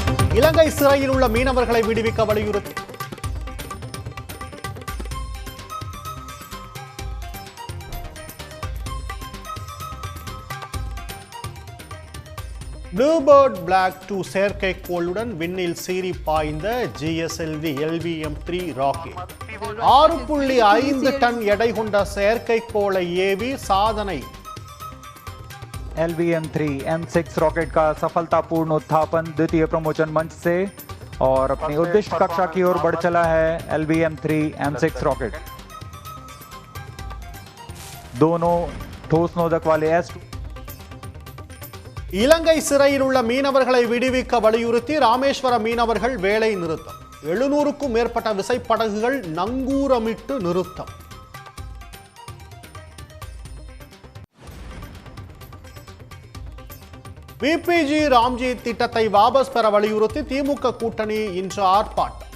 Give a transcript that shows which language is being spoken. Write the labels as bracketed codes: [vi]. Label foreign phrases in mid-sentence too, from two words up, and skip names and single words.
[ta] இலங்கை சிறையில் உள்ள மீனவர்களை விடுவிக்க வலியுறுத்தி ப்ளூபேர்ட் பிளாக் 2 செயற்கைக்கோளுடன் விண்ணில் சீறி பாய்ந்த GSLV LVM-3 ராக்கெட் 6.5 டன் எடை கொண்ட செயற்கைக்கோளை ஏவி சாதனை. [hi] LVM-3 M6 रॉकेट का सफलतापूर्ण उत्थापन द्वितीय प्रमोचन मंच से और अपनी उद्दिष्ट कक्षा की ओर बढ़ चला है LVM-3 M6 रॉकेट. दोनों ठोस नोदक वाले S2 [ta] இலங்கை சிறையில் உள்ள மீனவர்களை விடுவிக்க வலியுறுத்தி ராமேஸ்வர மீனவர்கள் வேலை நிறுத்தம். 700க்கும் மேற்பட்ட விசைப்படகுகள் நங்கூரமிட்டு நிறுத்தம். VPG ராம்ஜி திட்டத்தை வாபஸ் பெற வலியுறுத்தி திமுக கூட்டணி இன்று ஆர்ப்பாட்டம்.